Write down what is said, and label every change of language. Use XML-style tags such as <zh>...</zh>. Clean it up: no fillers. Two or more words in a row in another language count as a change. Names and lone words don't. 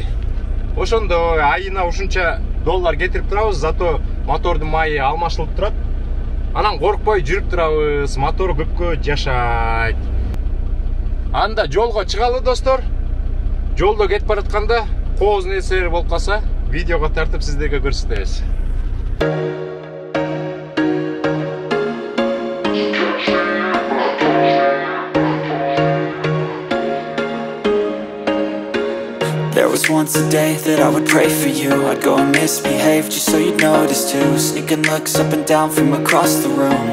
<ky>Ошондо айына ушунча доллар кетирип турабыз, зато мотордун майы алмашылып турат. Анан коркпой жүрүп турабыз, мотор көпкө жашайт. Анда жолго чыгалы, достор. Жолдо кетип баратканда кооз нерселер болуп калса, видеого тартып сиздерге көрсөтөбүз.</ky> <en>There was once a day that I would pray for you. I'd go and misbehave just so you'd notice too. Sneaking looks up and down from across the room.</en>